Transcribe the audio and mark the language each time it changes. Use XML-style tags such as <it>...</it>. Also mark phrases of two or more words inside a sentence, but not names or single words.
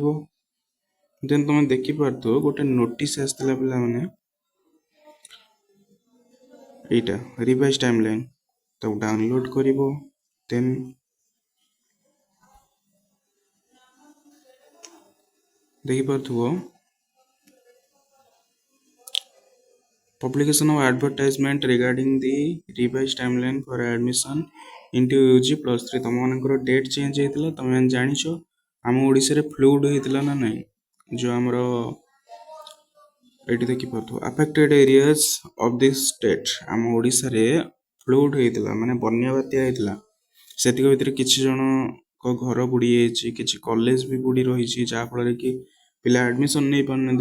<or>ଦେନ୍ ତୁମେ ଦେଖିପାରୁଥିବ ଗୋଟେ ନୋଟିସ୍ ଆସିଥିଲା ପିଲାମାନେ, ଏଇଟା</or> <en>revise timeline,</en> <or>ତାକୁ ଡାଉନଲୋଡ୍ କରିବ। ଦେନ୍ ଦେଖିପାରୁଥିବ</or> <en>publication of advertisement regarding the revised timeline for admission into UG +3।</en> <or>ତୁମମାନଙ୍କର</or> <en>date change</en> <or>ହେଇଥିଲା, ତୁମେ ଜାଣିଛ। ଆମ ଓଡ଼ିଶାରେ ଫ୍ଲୁଡ୍ ହେଇଥିଲା ନା ନାହିଁ, ଯେଉଁ ଆମର ଏଇଠି ଦେଖିପାରୁଥିବ</or> <en>affected areas of this state.</en> <or>ଆମ ଓଡ଼ିଶାରେ ଫ୍ଲୁଡ୍ ହେଇଥିଲା, ମାନେ ବନ୍ୟା ବାତ୍ୟା ହେଇଥିଲା। ସେତିକ ଭିତରେ କିଛି ଜଣଙ୍କ ଘର ବୁଡ଼ି ଯାଇଛି, କିଛି କଲେଜ ବି ବୁଡ଼ି ରହିଛି, ଯାହାଫଳରେ କି ପିଲା ଆଡ଼ମିସନ୍ ନେଇପାରୁନାହାନ୍ତି।</or>